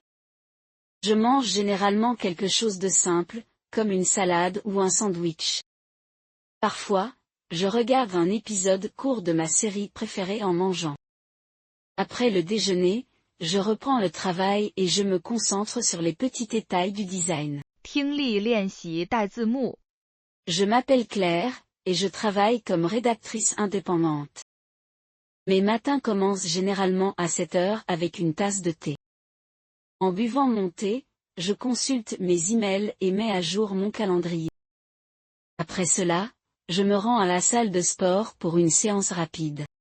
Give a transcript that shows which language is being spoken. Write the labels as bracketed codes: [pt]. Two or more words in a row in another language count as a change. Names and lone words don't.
[fr] Je mange généralement quelque chose de simple, comme une salade ou un sandwich. Parfois, je regarde un épisode court de ma série préférée en mangeant. Après le déjeuner, je reprends le travail et je me concentre sur les petits détails du design. [zh] 听力练习带字幕。 [fr] Je m'appelle Claire, et je travaille comme rédactrice indépendante. Mes matins commencent généralement à 7 heures avec une tasse de thé. En buvant mon thé, je consulte mes emails et mets à jour mon calendrier. Après cela, je me rends à la salle de sport pour une séance rapide.